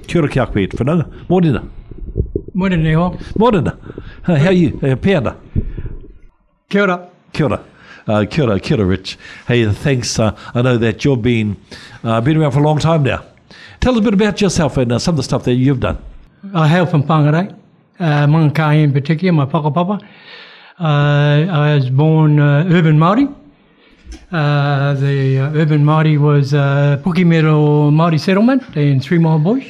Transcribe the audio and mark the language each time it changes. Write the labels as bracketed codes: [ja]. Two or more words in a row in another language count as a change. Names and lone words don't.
[mi] kia ora ki a koe e te whananga. Mōrena. Morena ho. Mōrena. [en] How are you? Peana. [mi] Kia ora. Kia ora. Kia ora, [en] Rich. Hey, thanks. I know that you've been around for a long time now. Tell us a bit about yourself and some of the stuff that you've done. I hail from Whangarei, Mangakai in particular, my whakapapa. I was born urban Māori. The urban Māori was Pukimero Māori settlement in 3 Mile Bush.